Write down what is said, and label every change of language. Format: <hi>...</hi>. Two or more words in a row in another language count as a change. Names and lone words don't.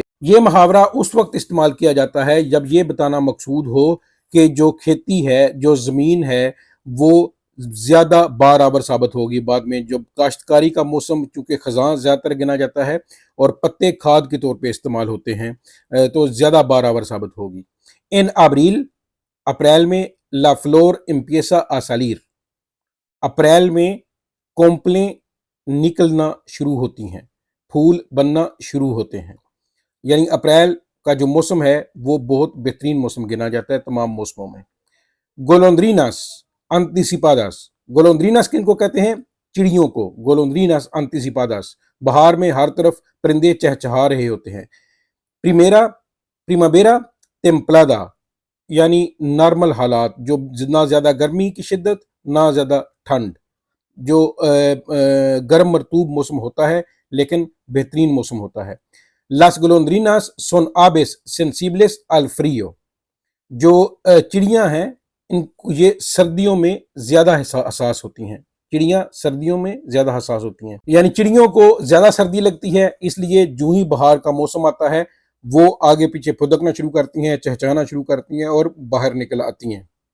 <ur>یہ محاورہ اس وقت استعمال کیا جاتا ہے جب یہ بتانا مقصود ہو کہ جو کھیتی ہے، جو زمین ہے، وہ زیادہ بارآور ثابت ہوگی بعد میں. جو کاشتکاری کا موسم چونکہ خزاں زیادہ تر گنا جاتا ہے اور پتے کھاد کے طور پہ استعمال ہوتے ہیں، تو زیادہ بارآور ثابت ہوگی.</ur> <es>en abril,</es> <ur>اپریل میں.</ur> <es>la flor empieza a salir,</es> <ur>اپریل میں کونپلیں نکلنا شروع ہوتی ہیں، پھول بننا شروع ہوتے ہیں. یعنی اپریل کا جو موسم ہے وہ بہت بہترین موسم گنا جاتا ہے تمام موسموں میں.</ur> <es>golondrinas anticipadas,</es> <ur>گولوندریناس کن کو کہتے ہیں؟ چڑیوں کو.</ur> <es>golondrinas anticipadas,</es> <ur>بہار میں ہر طرف پرندے چہچہا رہے ہوتے ہیں.</ur> <es>primera primavera templada,</es> <ur>یعنی نارمل حالات، جو نہ زیادہ گرمی کی شدت نہ زیادہ ٹھنڈ، جو گرم مرطوب موسم ہوتا ہے لیکن بہترین موسم ہوتا ہے.</ur> <es>las golondrinas son aves sensibles al frío,</es> <ur>جو چڑیاں ہیں یہ سردیوں میں زیادہ حساس ہوتی ہیں. چڑیاں سردیوں میں زیادہ حساس ہوتی ہیں، یعنی چڑیوں کو زیادہ سردی لگتی ہے، اس لیے جو ہی بہار کا موسم آتا ہے وہ آگے پیچھے پھدکنا شروع کرتی ہیں، چہچہانا شروع کرتی ہیں اور باہر نکل آتی ہیں.</ur>